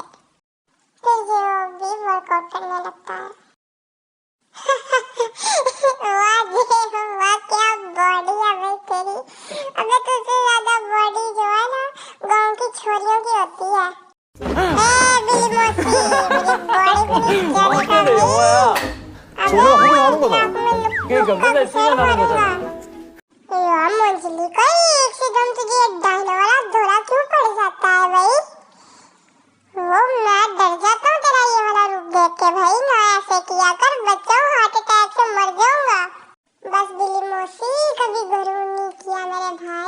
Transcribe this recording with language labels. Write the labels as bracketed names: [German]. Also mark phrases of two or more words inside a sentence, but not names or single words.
[Hindi] फिर ये भी वर्कआउट करने लगता है। वाह क्या बॉडी है भाई तेरी। अबे तुझसे ज्यादा बॉडी जो है ना गांव की छोरियों की होती है। बिल्ली मौसी, मेरी बॉडी को नहीं जानेगा भाई। [Korean] 저거 허용하는 거다. 그러니까 맨날 생각나는 거잖아. [Hindi] यार मंजली का एकदम तुझे डायनो वाला दौरा क्यों पड़ जाता है भाई। वो मैं डर जाता हूँ तेरा ये वाला रूप देख के भाई। ना ऐसे किया कर, बच्चों [English] heart attack [Hindi] से मर जाऊंगा। बस बिल्ली मौसी, कभी गरूर नहीं किया मेरे भाई।